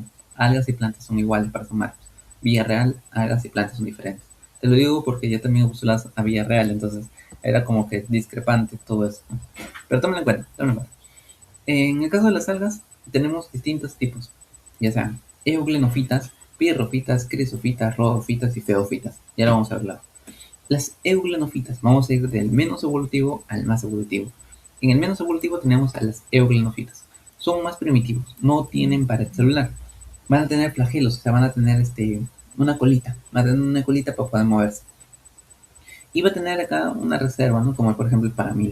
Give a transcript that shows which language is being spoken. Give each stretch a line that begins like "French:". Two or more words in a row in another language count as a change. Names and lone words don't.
Spanish: Algas y plantas son iguales para Samarco. Villarreal, algas y plantas son diferentes. Te lo digo porque yo también postulaba a Villarreal, entonces era como que discrepante todo eso, ¿no? Pero tómalo en cuenta, tómalo en cuenta. En el caso de las algas, tenemos distintos tipos, ya sean euglonofitas, pirrofitas, crisofitas, rodofitas y feofitas. Ya lo vamos a hablar. Las euglonofitas, vamos a ir del menos evolutivo al más evolutivo. En el menos evolutivo tenemos a las euglonofitas. Son más primitivos, no tienen pared celular. Van a tener flagelos, o sea, van a tener una colita. Van a tener una colita para poder moverse. Y va a tener acá una reserva, ¿no? Como por ejemplo el paramilo.